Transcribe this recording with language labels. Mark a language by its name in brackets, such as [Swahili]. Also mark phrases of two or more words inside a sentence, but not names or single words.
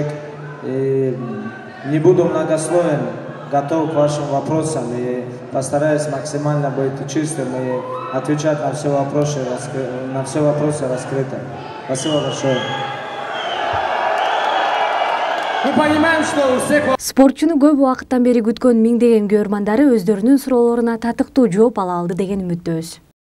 [Russian] И не буду многословен, готов к вашим вопросам и постараюсь максимально быть чистым и отвечать на все вопросы раскрыто. Спасибо большое. Мы понимаем, что у всех... [Kyrgyz] Спортчуну көп убакыттан бери күткөн миңдеген күйөрмандары өздөрүнүн суроолоруна татыктуу жооп ала алды деген үмүттөбүз.